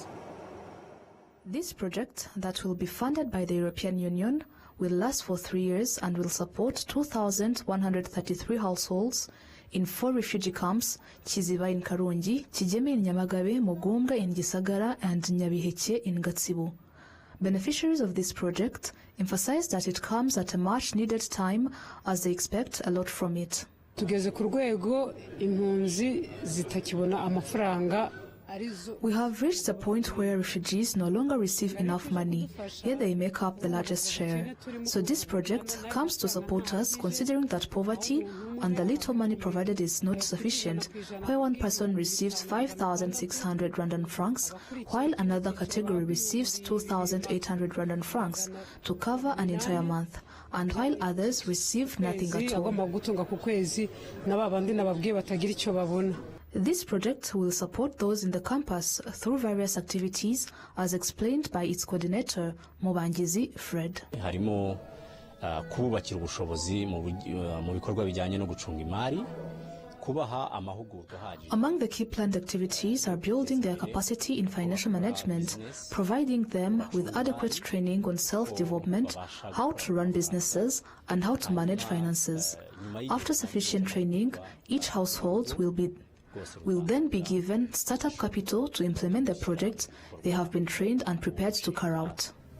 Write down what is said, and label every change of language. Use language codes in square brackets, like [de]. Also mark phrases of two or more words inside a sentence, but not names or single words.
[en] This project, that will be funded by the European Union, will last for 3 years and will support 2,133 households in 4 refugee camps: Kiziba in Karungi, Kigeme in Nyamagabe, Mugumbwa in Gisagara, and Nyabiheke in Gatsibo. Beneficiaries of this project emphasize that it comes at a much-needed time, as they expect a lot from it. [rw] Tugeze ku rwego impunzi zitakibona amafaranga. [en] We have reached a point where refugees no longer receive enough money, yet they make up the largest share. So this project comes to support us, considering that poverty and the little money provided is not sufficient, where one person receives 5,600 Rwandan francs, while another category receives 2,800 Rwandan francs to cover an entire month, and while others receive nothing at all. This project will support those in the campus through various activities, as explained by its coordinator, Mubangizi Fred. [rw] Harimo kubakira ubushobozi mu bikorwa bijyanye no gucunga imari. [en] Among the key planned activities are building their capacity in financial management, providing them with adequate training on self-development, how to run businesses, and how to manage finances. After sufficient training, each household will then be given startup capital to implement the projects they have been trained and prepared to carry out.